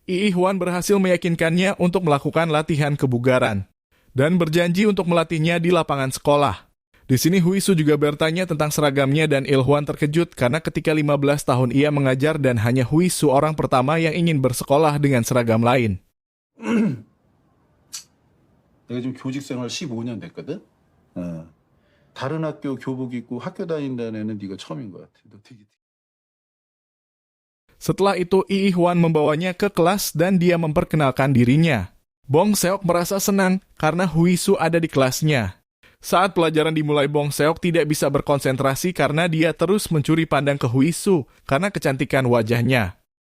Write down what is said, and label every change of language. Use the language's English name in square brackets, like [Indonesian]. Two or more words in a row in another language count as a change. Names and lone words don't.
[Indonesian] Ii Hwan berhasil meyakinkannya untuk melakukan latihan kebugaran dan berjanji untuk melatihnya di lapangan sekolah. Di sini Huisu juga bertanya tentang seragamnya dan Il Hwan terkejut karena ketika 15 tahun ia mengajar dan hanya Huisu orang pertama yang ingin bersekolah dengan seragam lain. [Korean] 내가 지금 교직 생활 15년 됐거든. 다른 학교 교복 입고 학교 다닌다는 애는 네가 처음인 것 같아. 너 되게 [Indonesian] Setelah itu, Ii Hwan membawanya ke kelas dan dia memperkenalkan dirinya. Bong Seok merasa senang karena Huisu ada di kelasnya. Saat pelajaran dimulai, Bong Seok tidak bisa berkonsentrasi karena dia terus mencuri pandang ke Huisu karena kecantikan wajahnya.